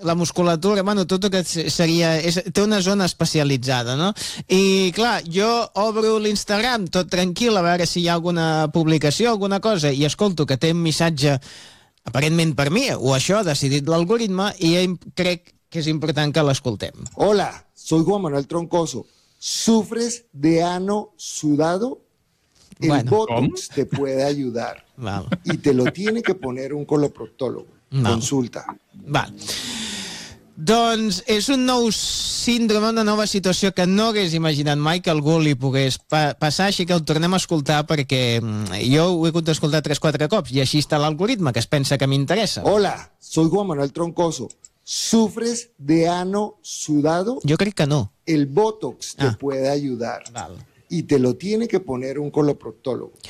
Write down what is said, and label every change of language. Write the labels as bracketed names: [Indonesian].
[Catalan] La musculatura, bueno, tot que seria... té una zona especialitzada, no? I, clar, jo obro l'Instagram tot tranquil a veure si hi ha alguna publicació, alguna cosa, i escolto que té un missatge, aparentment per mi, o això ha decidit l'algoritme, i crec que és important que l'escoltem. [Spanish] Hola, soy Juan Manuel Troncoso. ¿Sufres de ano sudado? El bueno, Botox te puede ayudar. Y te lo tiene que poner un coloproctólogo. Consulta. Vale. [Catalan] Doncs és un nou síndrome, una nova situació que no hagués imaginat mai que algú li pogués passar, així que el tornem a escoltar perquè jo ho he hagut d'escoltar 3-4 cops i així està l'algoritme, que es pensa que m'interessa. [Spanish] Hola, soy Juan Manuel Troncoso. ¿Sufres de ano sudado? Yo creo que no. El Botox te puede ayudar. Vale. Y te lo tiene que poner un coloproctólogo.